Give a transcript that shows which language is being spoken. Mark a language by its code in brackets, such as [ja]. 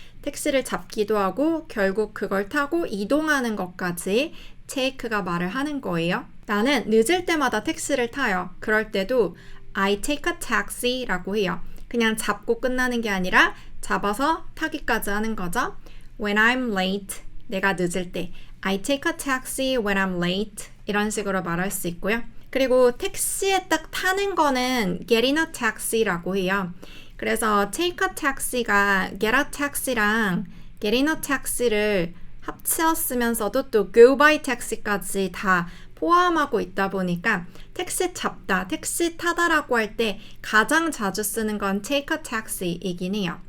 [ko] 택시를 잡기도 하고 결국 그걸 타고 이동하는 것까지 take가 말을 하는 거예요. 나는 늦을 때마다 택시를 타요. 그럴 때도 [en] I take a taxi [ko] 라고 해요. 그냥 잡고 끝나는 게 아니라 잡아서 타기까지 하는 거죠. [en] When I'm late, [ko] 내가 늦을 때 [en] I take a taxi when I'm late [ko] 이런 식으로 말할 수 있고요. 그리고 택시에 딱 타는 거는 [en] get in a taxi [ko] 라고 해요. 그래서 [en] take a taxi [ko] 가 [en] get a taxi [ko] 랑 [en] get in a taxi [ko] 를 합쳤으면서도 또 [en] go by taxi [ko] 까지 다 포함하고 있다 보니까 택시 잡다, 택시 타다라고 할 때 가장 자주 쓰는 건 take a taxi이긴 해요.